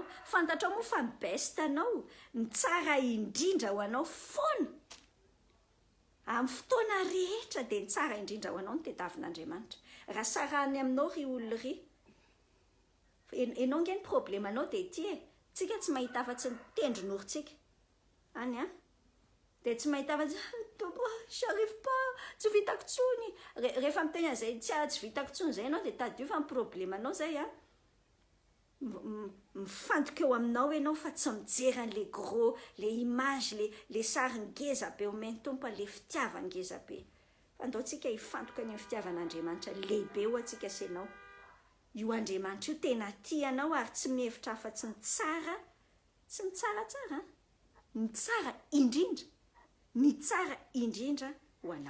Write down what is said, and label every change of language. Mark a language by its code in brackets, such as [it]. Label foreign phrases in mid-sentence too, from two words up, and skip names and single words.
[mg] Fantatrao moa fa ny best anao, ny tsara indrindra ho anao foana amin'ny fotoana rehetra dia ny tsara indrindra ho anao ny tediavin'Andriamanitra. Raha sarahany aminao ry olona ry, ianao nge ny problemanao dia ty tsika tsy mahita afa-tsy ny tendronorintsika any dia tsy mahita afa-tsy [fr] j'arrive pas, [mg] tsy vitako tsony. Rehefa miteny an'izay tsy vitako tsony zay ianao dia tadio fa ny problemanao zay mifantoka eo aminao ianao fa tsy mijery an' [fr] le gros, le image, [mg] le sary ngeza be omeny tompo, le fitiavany ngeza be. Fa andao tsika hifantoka ny fitiavan'Andriamanitra lehibe ho antsika sy ianao. Io Andriamanitra io tena tianao ary tsy mihevitra afa-tsy ny tsara, tsy ny tsaratsara, ny tsara indrindra ho anao.